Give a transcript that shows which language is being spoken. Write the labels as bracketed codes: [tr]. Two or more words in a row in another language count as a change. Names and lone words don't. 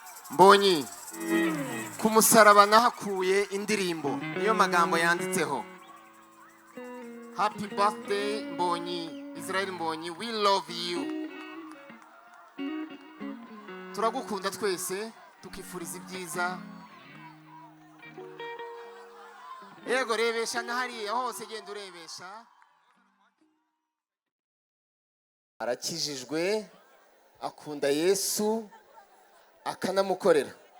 [rw] Mbonyi, ku musaraba nahakuye indirimbo, niyo magambo yanditseho. [en] Happy birthday, Mbonyi, Israel Mbonyi, we love you. [rw] Turagukunda twese, tukifuriza ibyiza. Yego, rebesha na hariya hose, genda urebesha. Arakijijwe, akunda Yesu, akanamukorera.